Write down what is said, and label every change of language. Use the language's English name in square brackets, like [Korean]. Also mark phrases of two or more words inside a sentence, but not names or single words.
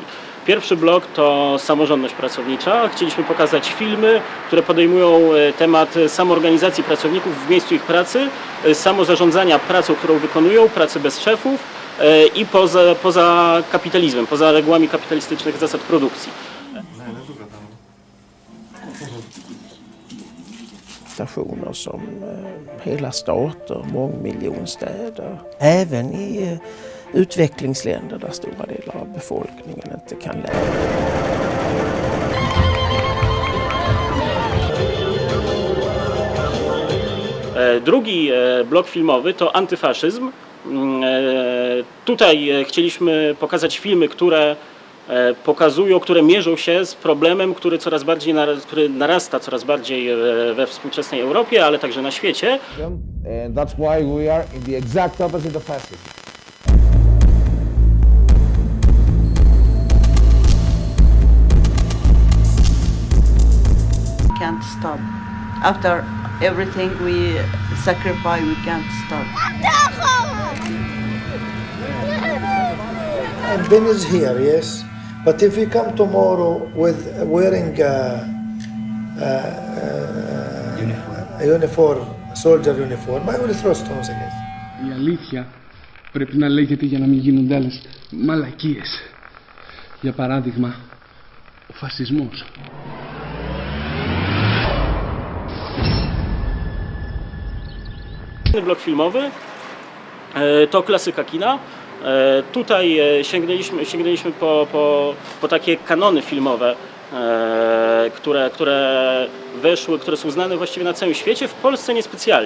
[Polish] Pierwszy blok to samorządność pracownicza. Chcieliśmy pokazać filmy, które podejmują temat samoorganizacji pracowników w miejscu ich pracy, samozarządzania pracą, którą wykonują, pracy bez szefów i poza kapitalizmem, poza regułami kapitalistycznych zasad produkcji. [Swedish] Stationer som hela stater, mångmiljonstäder. Även i utvecklingsländer där stora delar av befolkningen inte kan lära. [Polish] Drugi blok filmowy to antyfaszyzm. Tutaj chcieliśmy pokazać filmy, które pokazują, które mierzą się z problemem, który który narasta coraz bardziej we współczesnej Europie, ale także na świecie. [English] And that's why we are in the exact opposite of fascism. Can't stop. After everything we sacrifice, we can't stop. And Ben is here, yes. But if we come tomorrow with wearing a uniform, soldier uniform, I will throw stones against. [Greek] Η αλήθεια πρέπει να λέγεται για να μην γίνονται άλλες μαλακίες. Για παράδειγμα, ο φασισμός. [Polish] Blok filmowy to klasyka kina. Tutaj sięgnęliśmy po takie kanony filmowe, które weszły, które są znane właściwie na całym świecie, w Polsce niespecjalnie.